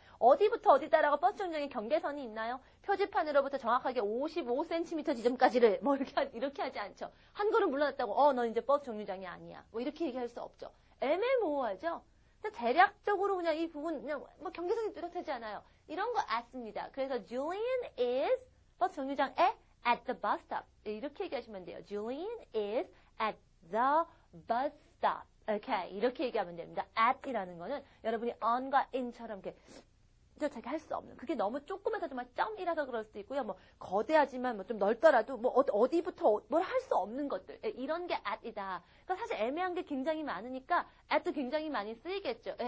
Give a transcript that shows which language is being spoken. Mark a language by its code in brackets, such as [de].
[ko] 어디부터 어디다라고 버스 정류장에 경계선이 있나요? 표지판으로부터 정확하게 55cm 지점까지를 뭐 이렇게 하지 않죠. 한 걸음 물러났다고 너 이제 버스 정류장이 아니야. 뭐 이렇게 얘기할 수 없죠. 애매모호하죠. 대략적으로 그냥 이 부분 그냥 뭐 경계선이 뚜렷하지 않아요. 이런 거 at습니다. 그래서 [en] Julian is [ko] 버스 정류장에 [en] at the bus stop [ko] 이렇게 얘기하시면 돼요. [en] Julian is at the bus stop. [ko] 이렇게 얘기하면 됩니다. at이라는 거는 여러분이 on과 in처럼 이렇게 자기 할 수 없는. 그게 너무 조그매서 정말 점이라서 그럴 수도 있고요. 뭐 거대하지만 뭐 좀 넓더라도 뭐 어디부터 뭘 할 수 없는 것들. 이런 게 at이다. 그러니까 사실 애매한 게 굉장히 많으니까 at도 굉장히 많이 쓰이겠죠.